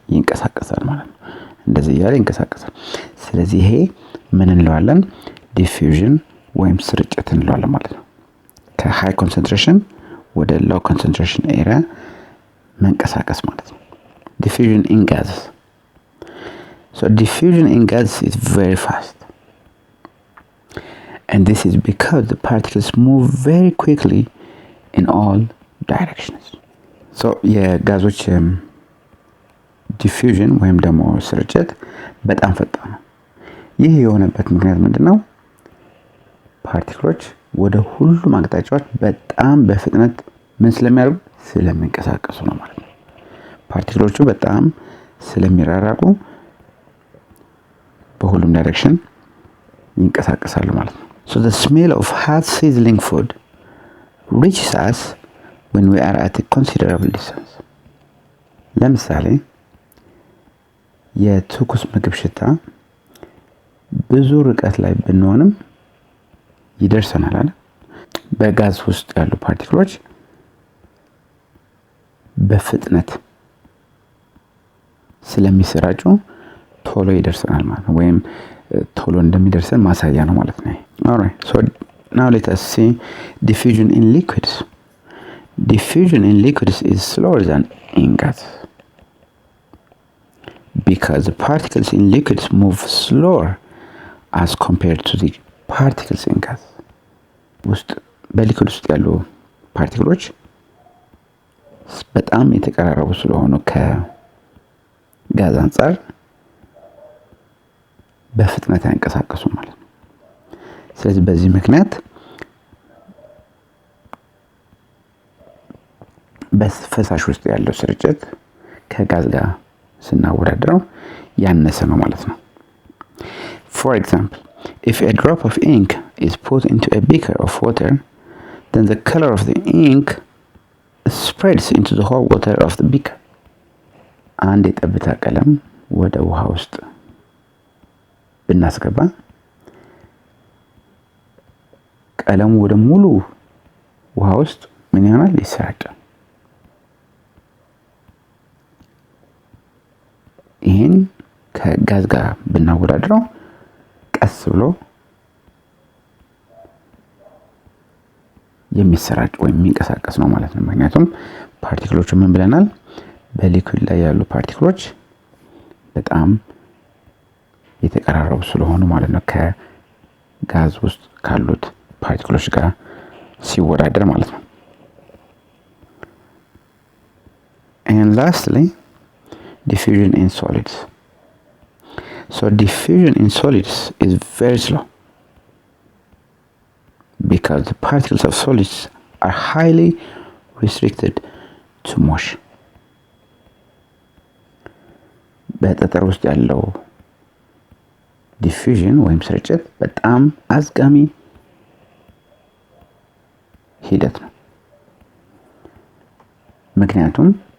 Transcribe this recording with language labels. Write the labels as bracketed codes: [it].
[am] ይንቀሳቀሳል ማለት ነው። እንደዚህ ያለ ይንቀሳቀሳል። ስለዚህ ይሄ ምን እንለዋለን? ዲፊውዥን ወይም ስርጭት እንለዋለን ማለት ነው። ከሃይ ኮንሰንትሬሽን ወደ ሎው ኮንሰንትሬሽን ኤሪያ መንቀሳቀስ ማለት ነው። [en] diffusion in gases. So diffusion in gases is very fast. And this is because the particles move very quickly in all directions. [am] So የጋዞች diffusion ወይም ደግሞ ስርጭት በጣም ፈጣን ነው። ይህ የሆነበት ምክንያት ምንድነው? ፓርቲክሎች ወደ ሁሉም አቅጣጫዎች በጣም በፍጥነት ምን ስለሚያደርጉ ስለሚንቀሳቀሱ ነው ማለት ነው። ፓርቲክሎቹ በጣም ስለሚራራቁ በሁሉም ዳይሬክሽን ይንቀሳቀሳሉ ማለት ነው። [en] So the smell of hot sizzling food reaches us when we are at a considerable distance. [am] ለምሳሌ የትኩስ ምግብ ሽታ ብዙ ርቀት ላይ ብንሆንም ይደርሰናል አይደል? በጋዝ ውስጥ ያሉ ፓርቲክሎች በፍጥነት ስለሚሰራጩ ቶሎ ይደርሰናል ማለት ነው። ወይም ቶሎ እንደሚደርሰን ማሳያ ነው ማለት ነው። [en] Alright, so now let us see diffusion in liquids. Diffusion in liquids is slower than in gases because the particles in liquids move slower as compared to the particles in gas. [am] በሊኩድ ውስጥ ያሉ ፓርቲክሎች በጣም የተቀራረቡ ስለሆኑ ከጋዝ አንፃር በፍጥነት ያንቀሳቀሱ ማለት ነው። ስለዚህ በዚህ ምክንያት በፈሳሽ ውስጥ ያለው ስርጭት ከጋዝ ጋር ስናወዳድረው ያነሰ ነው ማለት ነው። [en] For example, if a drop of ink is put into a beaker of water, then the color of the ink spreads into the whole water of the beaker. [am] አንድ የጠብታ ቀለም ወደ ውሃ ውስጥ ብናስገባ ቀለሙ ወደ ሙሉ ውሃ ውስጥ ምን ይሆናል? ይሰራጫል። ይሄን ከጋዝ ጋር ብናወዳድረው ቀስ ብሎ የሚሰራጭ ወይም የሚንቀሳቀስ ነው ማለት ነው። ምክንያቱም ፓርቲክሎቹ ምን ብለናል? በሊኩዊድ ላይ ያሉ ፓርቲክሎች በጣም የተቀራረቡ ስለሆኑ ማለት ነው ከጋዝ ውስጥ ካሉት ፓርቲክሎች ጋር ሲወዳደር ማለት ነው። [en] And lastly, diffusion in solids. So diffusion in solids is very slow because the particles of solids are highly restricted to motion. [am] በጠጠር ውስጥ ያለው ዲፊዥን ወይም ስርጭት በጣም አዝጋሚ ሂደት ነው። ምክንያቱም